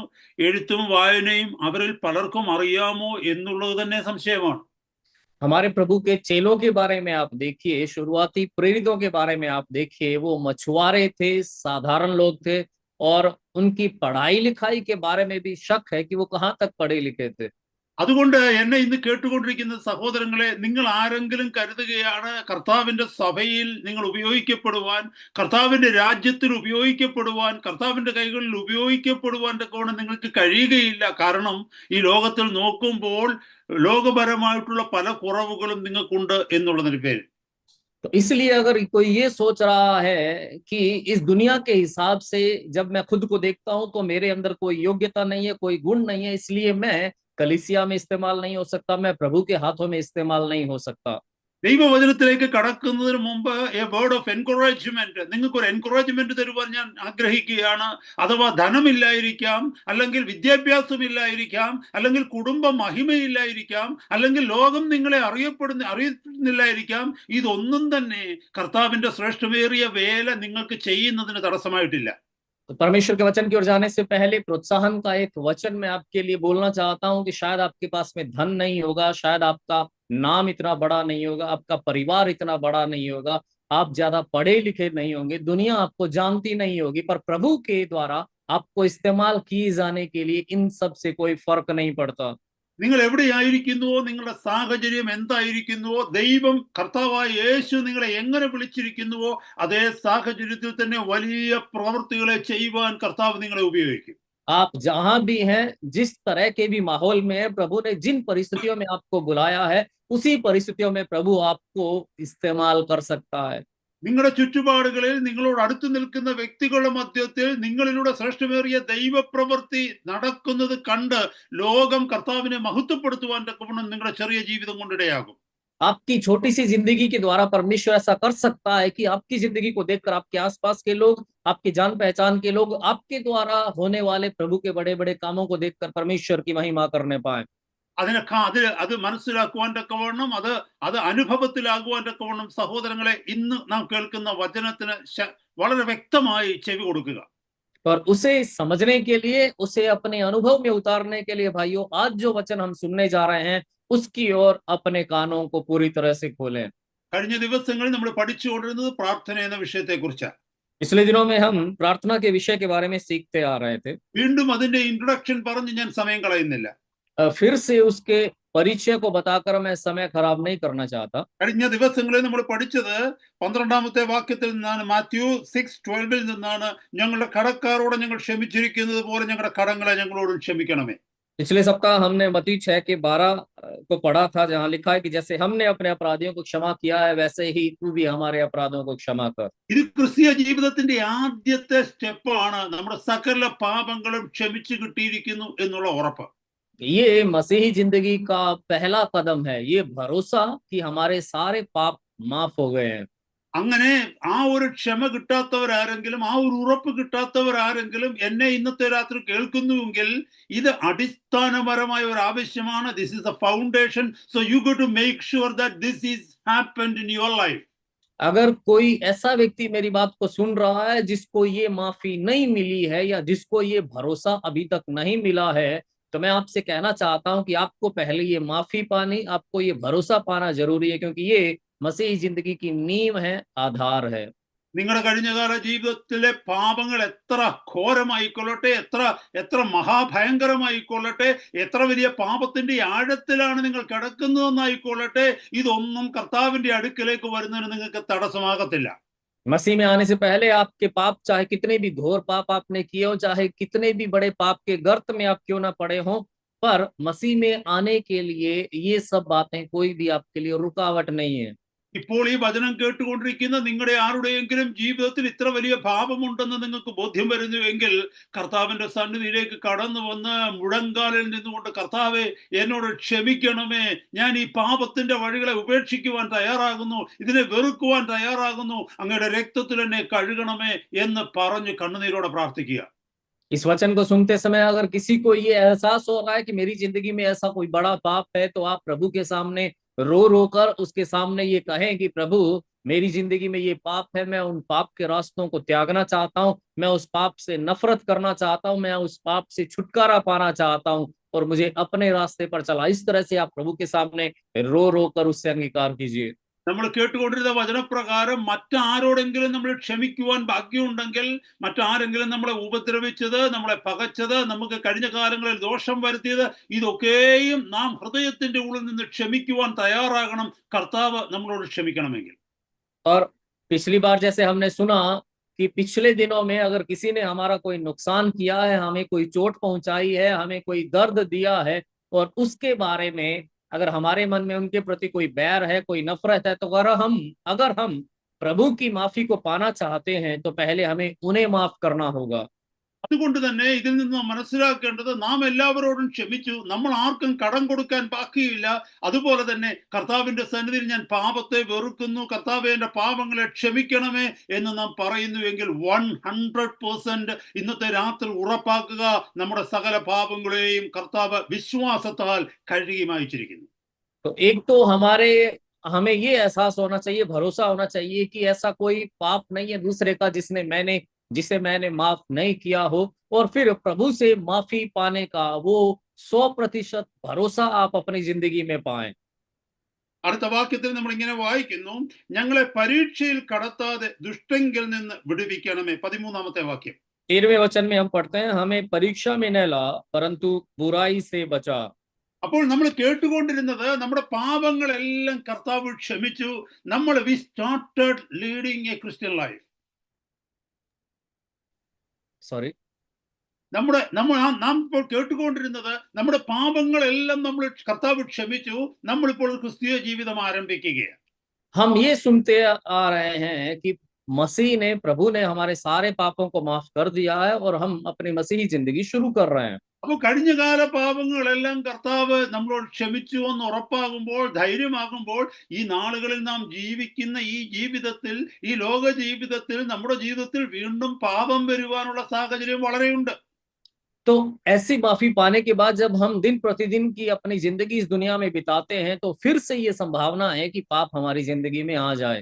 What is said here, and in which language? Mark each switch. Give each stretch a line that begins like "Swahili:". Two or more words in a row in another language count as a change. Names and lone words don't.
Malayalam: എഴുത്തും വായനയും അവരിൽ പലർക്കും അറിയാമോ എന്നുള്ളത് തന്നെ സംശയമാണ്.
Hindi: हमारे प्रभु के चेलों के बारे में आप देखिए, शुरुआती प्रेरितों के बारे में आप देखिए, वो मछुआरे थे, साधारण लोग थे, और उनकी पढ़ाई लिखाई के बारे में भी शक है कि वो कहाँ तक पढ़े लिखे थे।
Malayalam: അതുകൊണ്ട് എന്നെ ഇന്ന് കേട്ടുകൊണ്ടിരിക്കുന്ന സഹോദരങ്ങളെ, നിങ്ങൾ ആരെങ്കിലും കരുതുകയാണ് കർത്താവിന്റെ സഭയിൽ നിങ്ങൾ ഉപയോഗിക്കപ്പെടുവാൻ, കർത്താവിന്റെ രാജ്യത്തിൽ ഉപയോഗിക്കപ്പെടുവാൻ, കർത്താവിന്റെ കൈകളിൽ ഉപയോഗിക്കപ്പെടുവാൻ തക്കവണ്ണം നിങ്ങൾക്ക് കഴിയുകയില്ല. കാരണം ഈ ലോകത്തിൽ നോക്കുമ്പോൾ ലോകപരമായിട്ടുള്ള പല കുറവുകളും നിങ്ങൾക്കുണ്ട് എന്നുള്ളതിന് പേര്.
Hindi: तो इसलिए अगर कोई ये सोच रहा है कि इस दुनिया के हिसाब से जब मैं खुद को देखता हूं तो मेरे अंदर कोई योग्यता नहीं है, कोई गुण नहीं है, इसलिए मैं कलीसिया में इस्तेमाल नहीं हो सकता, मैं प्रभु के हाथों में इस्तेमाल नहीं हो सकता,
Malayalam: ദൈവവചനത്തിലേക്ക് കടക്കുന്നതിന് മുമ്പ്
English: a word of encouragement,
Malayalam: നിങ്ങൾക്ക് ഒരു എൻകറേജ്മെന്റ് തരുവാൻ ഞാൻ ആഗ്രഹിക്കുകയാണ്. അഥവാ ധനമില്ലായിരിക്കാം, അല്ലെങ്കിൽ വിദ്യാഭ്യാസമില്ലായിരിക്കാം, അല്ലെങ്കിൽ കുടുംബ മഹിമയില്ലായിരിക്കാം, അല്ലെങ്കിൽ ലോകം നിങ്ങളെ അറിയുന്നില്ലായിരിക്കാം. ഇതൊന്നും തന്നെ കർത്താവിന്റെ ശ്രേഷ്ഠമേറിയ വേല നിങ്ങൾക്ക് ചെയ്യുന്നതിന് തടസ്സമായിട്ടില്ല.
Hindi: तो परमेश्वर के वचन की ओर जाने से पहले प्रोत्साहन का एक वचन मैं आपके लिए बोलना चाहता हूं कि शायद आपके पास में धन नहीं होगा, शायद आपका नाम इतना बड़ा नहीं होगा, आपका परिवार इतना बड़ा नहीं होगा, आप ज्यादा पढ़े लिखे नहीं होंगे, दुनिया आपको जानती नहीं होगी, पर प्रभु के द्वारा आपको इस्तेमाल किए जाने के लिए इन सब से कोई फर्क नहीं पड़ता।
Malayalam: നിങ്ങൾ എവിടെയായിരിക്കുന്നുവോ, നിങ്ങളുടെ സാഹചര്യം എന്തായിരിക്കുന്നുവോ, ദൈവം കർത്താവായ യേശു നിങ്ങളെ എങ്ങനെ വിളിച്ചിരിക്കുന്നുവോ അതേ സാഹചര്യത്തിൽ തന്നെ വലിയ പ്രവൃത്തികളെ ചെയ്യുവാൻ കർത്താവ് നിങ്ങളെ ഉപയോഗിക്കും.
Hindi: आप जहां भी हैं, जिस तरह के भी माहौल में है, प्रभु ने जिन परिस्थितियों में आपको बुलाया है, उसी परिस्थितियों में प्रभु आपको इस्तेमाल कर सकता है।
Malayalam: നിങ്ങളുടെ ചുറ്റുപാടുകളിൽ നിങ്ങളോട് അടുത്ത് നിൽക്കുന്ന വ്യക്തികളുടെ മധ്യത്തിൽ നിങ്ങളിലൂടെ ശ്രേഷ്ഠമേറിയ ദൈവപ്രവൃത്തി നടക്കുന്നത് കണ്ട് ലോകം കർത്താവിനെ മഹത്വപ്പെടുത്തുവാൻ തക്കവണ്ണം നിങ്ങളുടെ ചെറിയ ജീവിതം കൊണ്ടിടയാകും.
Hindi: आपकी छोटी सी जिंदगी के द्वारा परमेश्वर ऐसा कर सकता है कि आपकी जिंदगी को देखकर आपके आसपास के लोग, आपके जान पहचान के लोग, आपके द्वारा होने वाले प्रभु के बड़े बड़े कामों को देखकर परमेश्वर की महिमा करने पाए।
Malayalam: അത് മനസ്സിലാക്കുവാൻ തക്കവണ്ണം, അത് അനുഭവത്തിലാകുവാൻ തക്കവണ്ണം സഹോദരങ്ങളെ ഇന്ന് നാം കേൾക്കുന്ന വചനത്തിന് വളരെ വ്യക്തമായി ചെവി കൊടുക്കുക.
Hindi: पर उसे समझने के लिए, उसे अपने अनुभव में उतारने के लिए भाइयों, आज जो वचन हम सुनने जा रहे हैं उसकी ओर अपने कानों को पूरी तरह से खोलें।
Malayalam: കഴിഞ്ഞ ദിവസങ്ങളിൽ നമ്മൾ പഠിച്ചുകൊണ്ടിരുന്നത് പ്രാർത്ഥന എന്ന വിഷയത്തെക്കുറിച്ചാണ്.
Hindi: पिछले दिनों में हम प्रार्थना के विषय के बारे में सीखते आ रहे थे।
Malayalam: വീണ്ടും അതിന്റെ ഇൻട്രൊഡക്ഷൻ പറഞ്ഞ് ഞാൻ സമയം കളയുന്നില്ല.
Hindi: फिर से उसके परिचय को बताकर मैं समय खराब नहीं करना चाहता।
Malayalam: കഴിഞ്ഞ ദിവസങ്ങളിൽ നമ്മൾ പഠിച്ചത് 12ാമത്തെ വാക്യത്തിൽ നിന്നാണ്, മാത്യു 6:12 നിന്നാണ്, ഞങ്ങളുടെ കടക്കാരോട് ഞങ്ങൾ ക്ഷമിച്ചിരിക്കുന്നത് പോലെ ഞങ്ങളുടെ കടങ്ങളെ ഞങ്ങളോട് ക്ഷമിക്കണമേ.
Hindi: पिछले सप्ताह हमने मत्ती 6:12 को पढ़ा था, जहां लिखा है कि जैसे हमने अपने अपराधियों को क्षमा किया है, वैसे ही तू भी हमारे अपराधों को क्षमा कर।
Malayalam: ഇത് ക്രിസ്തീയ ജീവിതത്തിന്റെ ആദ്യത്തെ സ്റ്റെപ്പാണ്, നമ്മുടെ സകല പാപങ്ങളും ക്ഷമിച്ചു കിട്ടിയിരിക്കുന്നു എന്നുള്ള ഉറപ്പ്.
Hindi: ये मसीही जिंदगी का पहला कदम है, ये भरोसा कि हमारे सारे पाप माफ हो गए हैं।
Malayalam: അങ്ങനെ ആ ഒരു ക്ഷമ കിട്ടാത്തവരാരെങ്കിലും, ആ ഒരു ഉറപ്പ് കിട്ടാത്തവരാരെങ്കിലും എന്നെ ഇന്നത്തെ രാത്രി കേൾക്കുന്നുവെങ്കിൽ ഇത് അടിസ്ഥാനപരമായ ഒരു ആവശ്യമാണ്.
English: This is the foundation. So you go to make sure that this is happened in your life.
Hindi: अगर कोई ऐसा व्यक्ति मेरी बात को सुन रहा है जिसको ये माफी नहीं मिली है, या जिसको ये भरोसा अभी तक नहीं मिला है, तो मैं आपसे कहना चाहता हूं कि आपको पहले ये माफी पानी, आपको ये भरोसा पाना जरूरी है, क्योंकि ये मसीही जिंदगी की नींव है, आधार है।
Malayalam: നിങ്ങളുടെ കഴിഞ്ഞകാല ജീവിതത്തിലെ പാപങ്ങൾ എത്ര ഘോരമായിക്കൊള്ളട്ടെ, എത്ര മഹാഭയങ്കരമായിക്കൊള്ളട്ടെ, എത്ര വലിയ പാപത്തിന്റെ ആഴത്തിലാണ് നിങ്ങൾ കിടക്കുന്നതെന്നായിക്കൊള്ളട്ടെ, ഇതൊന്നും കർത്താവിന്റെ അടുക്കലേക്ക് വരുന്നതിന് നിങ്ങൾക്ക് തടസ്സമാകത്തില്ല.
Hindi: मसीह में आने से पहले आपके पाप, चाहे कितने भी घोर पाप आपने किए हो, चाहे कितने भी बड़े पाप के गर्त में आप क्यों ना पड़े हो, पर मसीह में आने के लिए ये सब बातें कोई भी आपके लिए रुकावट नहीं है।
Malayalam: ഇപ്പോൾ ഈ വചനം കേട്ടുകൊണ്ടിരിക്കുന്ന നിങ്ങളുടെ ആരുടെയെങ്കിലും ജീവിതത്തിൽ ഇത്ര വലിയ പാപമുണ്ടെന്ന് നിങ്ങൾക്ക് ബോധ്യം വരുന്നുവെങ്കിൽ കർത്താവിന്റെ സന്നിധിയിലേക്ക് കടന്നു വന്ന് മുഴങ്കാലിൽ നിന്നുകൊണ്ട്, കർത്താവെ എന്നോട് ക്ഷമിക്കണമേ, ഞാൻ ഈ പാപത്തിന്റെ വഴികളെ ഉപേക്ഷിക്കുവാൻ തയ്യാറാകുന്നു, ഇതിനെ വെറുക്കുവാൻ തയ്യാറാകുന്നു, അങ്ങയുടെ രക്തത്തിൽ എന്നെ കഴുകണമേ എന്ന് പറഞ്ഞ് കണ്ണുനീരോടെ പ്രാർത്ഥിക്കുക.
Hindi: इस वचन को सुनते समय अगर किसी को ये एहसास हो रहा है कि मेरी जिंदगी में ऐसा कोई बड़ा पाप है, तो आप प्रभु के सामने रो रो कर उसके सामने ये कहें कि प्रभु, मेरी जिंदगी में ये पाप है, मैं उन पाप के रास्तों को त्यागना चाहता हूँ, मैं उस पाप से नफरत करना चाहता हूँ, मैं उस पाप से छुटकारा पाना चाहता हूँ और मुझे अपने रास्ते पर चला। इस तरह से आप प्रभु के सामने रो रो कर उससे अंगीकार कीजिए।
Malayalam: നമ്മൾ കേട്ടുകൊണ്ടിരുന്ന വചനപ്രകാരം മറ്റാരോടെങ്കിലും നമ്മൾ ക്ഷമിക്കുവാൻ ബാക്കിയുണ്ടെങ്കിൽ, മറ്റാരെങ്കിലും നമ്മളെ ഉപദ്രവിച്ചത്, നമ്മളെ പകച്ചത്, നമുക്ക് കഴിഞ്ഞ കാലങ്ങളിൽ ദോഷം വരുത്തിയത്, ഇതൊക്കെയും നാം ഹൃദയത്തിന്റെ ഉള്ളിൽ നിന്ന് ക്ഷമിക്കുവാൻ തയ്യാറാകണം, കർത്താവ് നമ്മളോട് ക്ഷമിക്കണമെങ്കിൽ.
Hindi: और पिछली बार जैसे हमने सुना कि पिछले दिनों में अगर किसी ने हमारा कोई नुकसान किया है, हमें कोई चोट पहुंचाई है, हमें कोई दर्द दिया है, और उसके बारे में अगर हमारे मन में उनके प्रति कोई बैर है, कोई नफरत है, तो अगर हम प्रभु की माफी को पाना चाहते हैं तो पहले हमें उन्हें माफ करना होगा।
Malayalam: അതുകൊണ്ട് തന്നെ ഇതിൽ നിന്ന് നാം മനസ്സിലാക്കേണ്ടത്, നാം എല്ലാവരോടും ക്ഷമിച്ചു, നമ്മൾ ആർക്കും കടം കൊടുക്കാൻ ബാക്കിയില്ല. അതുപോലെ തന്നെ കർത്താവിന്റെ സന്നിധിയിൽ ഞാൻ പാപത്തെ വെറുക്കുന്നു, കർത്താവേ എന്റെ പാപങ്ങളെ ക്ഷമിക്കണമേ എന്ന് നാം പറയുന്നുവെങ്കിൽ 100% ഇന്നത്തെ രാത്രി ഉറപ്പാക്കുക, നമ്മുടെ സകല പാപങ്ങളെയും കർത്താവ് വിശ്വാസത്താൽ കഴുകി മായ്ച്ചിരിക്കുന്നു.
Hindi: तो एक तो हमें ये एहसास होना चाहिए, भरोसा होना चाहिए कि ऐसा कोई पाप नहीं है दूसरे का जिसे मैंने माफ नहीं किया हो, और फिर प्रभु से माफी पाने का वो 100% भरोसा आप अपनी जिंदगी में पाएं।
Malayalam: അടുത്ത വാക്യത്തിൽ നമ്മൾ ഇങ്ങനെ വായിക്കുന്നു, ഞങ്ങളെ പരീക്ഷയിൽ കടത്താതെ ദുഷ്ടങ്കിൽ നിന്ന് വിടുവിക്കണമേ. 13-ാമത്തെ വാക്യം.
Hindi: 13वें वचन में हम पढ़ते हैं, हमें परीक्षा में न ला परंतु बुराई से बचा।
Malayalam: അപ്പോൾ നമ്മൾ കേട്ടുകൊണ്ടിരുന്നത്, നമ്മുടെ പാപങ്ങളെല്ലാം കർത്താവ് ക്ഷമിച്ചു, നമ്മൾ
English: we started leading a Christian life.
Hindi: सॉरी,
Malayalam: നാം ഇപ്പോൾ കേട്ടുകൊണ്ടിരുന്നത്, നമ്മുടെ പാപങ്ങളെല്ലാം നമ്മൾ കർത്താവ് ക്ഷമിച്ചു, നമ്മളിപ്പോൾ ഒരു ക്രിസ്തീയ ജീവിതം ആരംഭിക്കുകയാണ്.
Hindi: हम ये सुनते आ रहे हैं कि प्रभु ने हमारे सारे पापों को माफ कर दिया है और हम अपनी मसीही जिंदगी शुरू कर रहे हैं।
Malayalam: അപ്പോൾ കഴിഞ്ഞകാല പാപങ്ങളെല്ലാം കർത്താവ് നമ്മളോട് ക്ഷമിച്ചു എന്ന് ഉറപ്പാകുമ്പോൾ, ധൈര്യമാകുമ്പോൾ, ഈ നാളുകളിൽ നാം ജീവിക്കുന്ന ഈ ജീവിതത്തിൽ, ഈ ലോക ജീവിതത്തിൽ, നമ്മുടെ ജീവിതത്തിൽ വീണ്ടും പാപം വരുവാനുള്ള സാഹചര്യം വളരെയുണ്ട്.
Hindi: तो ऐसी माफी पाने के बाद जब हम दिन प्रतिदिन की अपनी जिंदगी इस दुनिया में बिताते हैं, तो फिर से ये संभावना है कि पाप हमारी जिंदगी में आ जाए।